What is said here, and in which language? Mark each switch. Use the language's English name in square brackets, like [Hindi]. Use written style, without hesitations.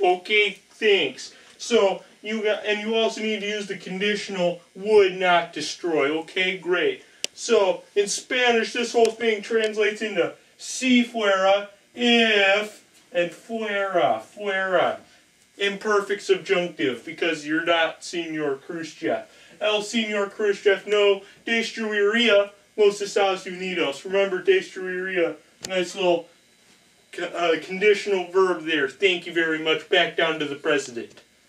[English] Okay, thanks. So, you also need to use the conditional would not destroy. Okay, great. So, in Spanish, this whole thing translates into si fuera, if, and fuera. Imperfect subjunctive, because you're not Senor Khrushchev. [Spanish] El Senor Khrushchev no destruiría los Estados Unidos. [English] Remember, destruiría, nice little conditional verb there. Thank you very much. Back down to the president.